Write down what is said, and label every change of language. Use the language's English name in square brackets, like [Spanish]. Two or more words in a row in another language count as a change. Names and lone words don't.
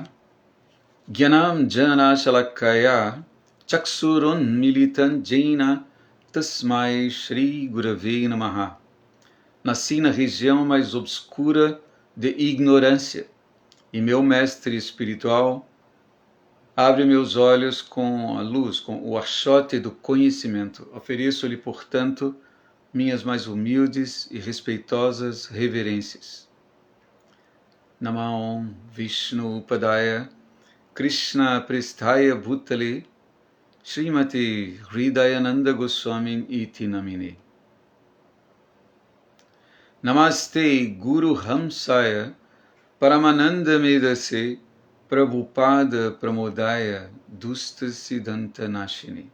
[Sanskrit] ज्ञानं ज्ञान शलाकया चक्षुरुन् मिलितं येन तस्मै श्री गुरवे नमः. [Portuguese] Nasci na região mais obscura de ignorância e meu mestre espiritual abre meus olhos com a luz, com o achote do conhecimento. Ofereço-lhe, portanto, minhas mais humildes e respeitosas reverências. [Sanskrit] नमो विष्णु पादाय कृष्ण प्रेष्ठाय भूतले श्रीमती हृदयानन्द गोस्वामी इति नामिने. नमस्ते गुरु हंसाय परमानन्द मेदसे प्रभुपाद प्रमोदाय दुष्ट सिद्धान्त नाशिनि.